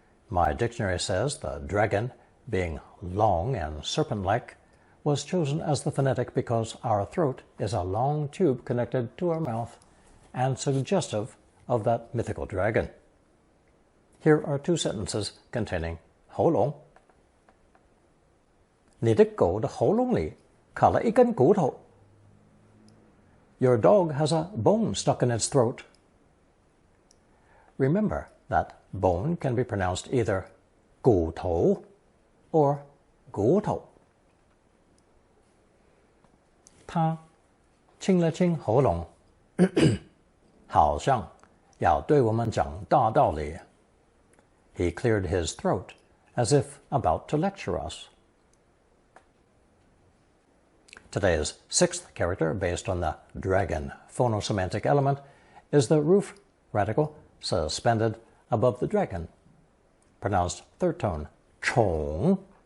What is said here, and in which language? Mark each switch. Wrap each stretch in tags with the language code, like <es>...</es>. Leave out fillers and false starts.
<en>My dictionary says the dragon, being long and serpent-like, was chosen as the phonetic because our throat is a long tube connected to our mouth and suggestive of that mythical dragon. Here are two sentences containing 喉咙.</en> <zh>你的狗的喉咙里卡了一根骨头.</zh> <en>Your dog has a bone stuck in its throat. Remember that bone can be pronounced either 骨头 or 骨头.</en> <zh>他清了清喉咙，好像要对我们讲大道理.</zh> <en>He cleared his throat as if about to lecture us. Today's sixth character, based on the dragon phonosemantic element, is the roof radical suspended above the dragon, pronounced third tone, 宠.</en>